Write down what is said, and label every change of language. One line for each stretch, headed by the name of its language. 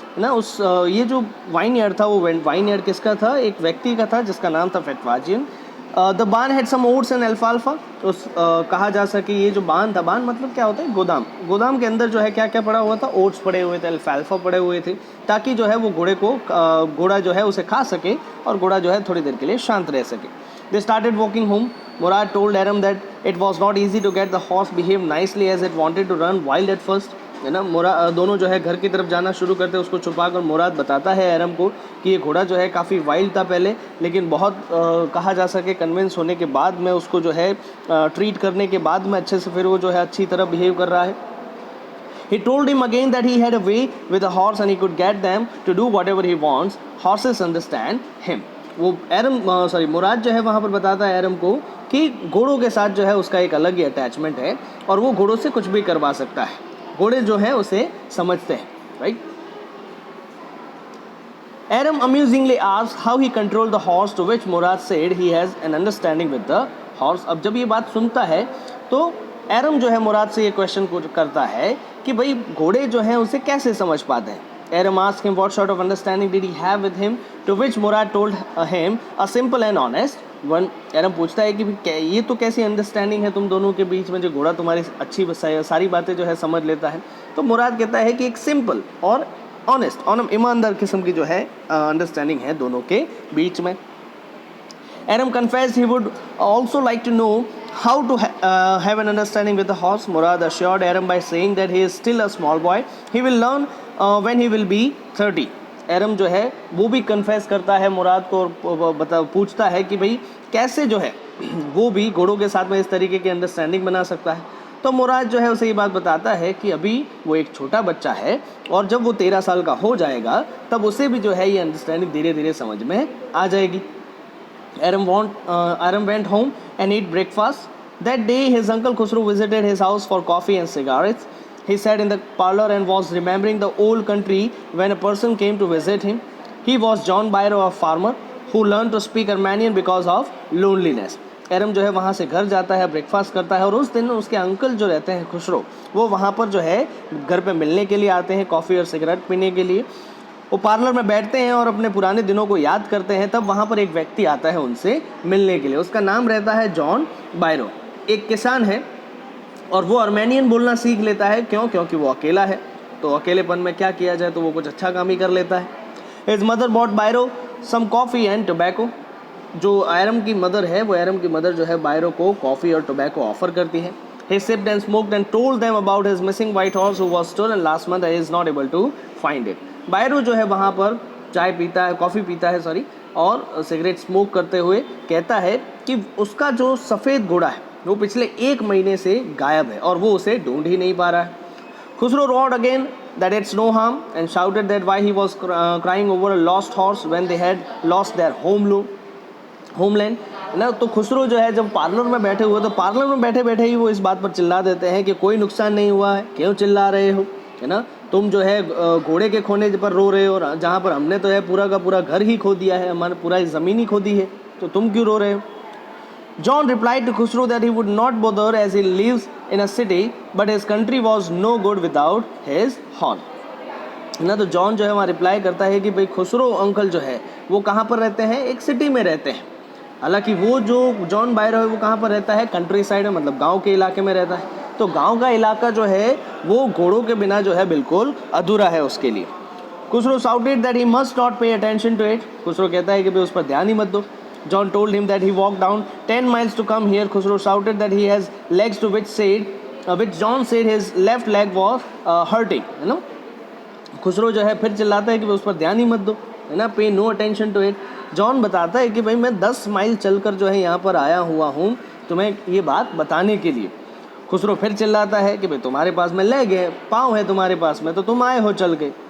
Hindi: ना उस ये जो वाइनयार्ड था वो वाइनयार्ड किसका था, एक व्यक्ति का था जिसका नाम था फेटवाजियन।
English: The बान had some oats and अल्फाल्फा।
Hindi: उस कहा जा सके ये जो बान था, बान मतलब क्या होता है, गोदाम के अंदर जो है क्या क्या पड़ा हुआ था, ओट्स पड़े हुए थे, अल्फाल्फा पड़े हुए थे ताकि जो है वो घोड़ा जो है उसे खा सके और घोड़ा जो है थोड़ी देर के लिए शांत रह सके।
English: They started walking home। Murad told Aram that it was not easy to get the horse behave nicely as it wanted to run wild at first।
Hindi: है ना। दोनों जो है घर की तरफ जाना शुरू करते हैं, उसको छुपाकर मुराद बताता है एरम को कि ये घोड़ा जो है काफ़ी वाइल्ड था पहले, लेकिन बहुत कहा जा सके कन्विंस होने के बाद में उसको जो है ट्रीट करने के बाद में अच्छे से फिर वो जो है अच्छी तरह बिहेव कर रहा है।
English: He told him again that he had a way with a horse and he could get them to do whatever he wants. Horses understand him.
Hindi: वो मुराद जो है वहाँ पर बताता है एरम को कि घोड़ों के साथ जो है उसका एक अलग ही अटैचमेंट है और वो घोड़ों से कुछ भी करवा सकता है, घोड़े जो है उसे समझते हैं, right.
English: Aram amusingly asked how he controlled the horse, to which Murad said he has an understanding with the horse.
Hindi: अब जब ये बात सुनता है तो एरम जो है मुराद से ये क्वेश्चन करता है कि भाई घोड़े जो हैं उसे कैसे समझ पाते हैं।
English: Aram asked him what sort of understanding did he have with him, to which Murad told him a simple and honest one.
Hindi: एरम पूछता है कि ये तो कैसी अंडरस्टैंडिंग है तुम दोनों के बीच में, जो घोड़ा तुम्हारी अच्छी सारी बातें जो है समझ लेता है। तो मुराद कहता है कि एक सिंपल और ऑनेस्ट ईमानदार किस्म की जो है अंडरस्टैंडिंग है दोनों के बीच में।
English: Aram confessed he would also like to know how to have an understanding with the horse. Murad assured Aram by saying that he is still a small boy. He will learn when he will be 30.
Hindi: एरम जो है वो भी confess करता है मुराद को और पूछता है कि भाई कैसे जो है वो भी घोड़ों के साथ में इस तरीके की अंडरस्टैंडिंग बना सकता है। तो मुराद जो है उसे ये बात बताता है कि अभी वो एक छोटा बच्चा है और जब वो 13 साल का हो जाएगा तब उसे भी जो है ये अंडरस्टैंडिंग धीरे धीरे समझ में आ जाएगी।
English: Aram went home and ate breakfast. That day his uncle Khusro visited his house for coffee and cigarettes. He sat in the parlor and was remembering the old country when a person came to visit him. He was John Byro, a farmer who learned to speak Armenian because of loneliness.
Hindi: एरम जो है वहाँ से घर जाता है, breakfast करता है और उस दिन उसके अंकल जो रहते हैं खुसरो, वो वहाँ पर जो है घर पे मिलने के लिए आते हैं, कॉफ़ी और सिगरेट पीने के लिए। वो पार्लर में बैठते हैं और अपने पुराने दिनों को याद करते हैं। तब वहाँ पर एक व्यक्ति आता है उनसे मिलने के लिए, उसका नाम रहता है जॉन बायरो। एक किसान है और वो आर्मेनियन बोलना सीख लेता है। क्यों? क्योंकि वो अकेला है, तो अकेलेपन में क्या किया जाए, तो वो कुछ अच्छा काम ही कर लेता है।
English: His mother bought बायरो some coffee and tobacco.
Hindi: जो एरम की मदर है, वो एरम की मदर जो है बायरो को कॉफ़ी और टोबैको ऑफर करती है।
English: He sipped and smoked and told them about his missing white horse who was stolen last month and is not able to find it.
Hindi: बायरो जो है वहाँ पर चाय पीता है, कॉफ़ी पीता है और सिगरेट स्मोक करते हुए कहता है कि उसका जो सफ़ेद घोड़ा है वो पिछले 1 महीने से गायब है और वो उसे ढूंढ ही नहीं पा रहा है।
English: Khusro roared again that it's no harm and shouted that why he was crying over a lost horse when they had lost their homeland ना।
Hindi: तो खुसरो जो है जब पार्लर में बैठे हुए, तो पार्लर में बैठे बैठे ही वो इस बात पर चिल्ला देते हैं कि कोई नुकसान नहीं हुआ है, क्यों चिल्ला रहे हो, है ना। तुम जो है घोड़े के खोने पर रो रहे हो, जहाँ पर हमने तो है पूरा का पूरा घर ही खो दिया है, हमारे पूरा ज़मीन ही खो दी है, तो तुम क्यों रो रहे हो।
English: John replied to Khusro that he would not bother as he lives in a city, but his country was no good without his horn.
Hindi: ना तो जॉन जो है वहाँ रिप्लाई करता है कि भाई खुसरो अंकल जो है वो कहाँ पर रहते हैं, एक सिटी में रहते हैं। हालांकि वो जो जॉन बायरो है वो कहाँ पर रहता है, कंट्री साइड में, मतलब गांव के इलाके में रहता है। तो गांव का इलाका जो है वो घोड़ों के बिना जो है बिल्कुल अधूरा है उसके लिए।
English: Khusro shouted that he must not pay attention to it.
Hindi: Khusro कहता है कि भाई उस पर ध्यान ही मत दो।
English: John told him that he walked down 10 miles to come here. Khusro shouted that he has legs to which John said his left leg was hurting,
Hindi: है ना। खुसरो जो है फिर चिल्लाता है कि उस पर ध्यान ही मत दो, है ना,
English: Pay no attention to it.
Hindi: John बताता है कि भाई मैं 10 माइल चलकर जो है यहाँ पर आया हुआ हूँ तुम्हें ये बात बताने के लिए। खुसरो फिर चिल्लाता है कि भाई तुम्हारे पास में लेग है, पाँव है तुम्हारे पास में, तो तुम आए हो चल के।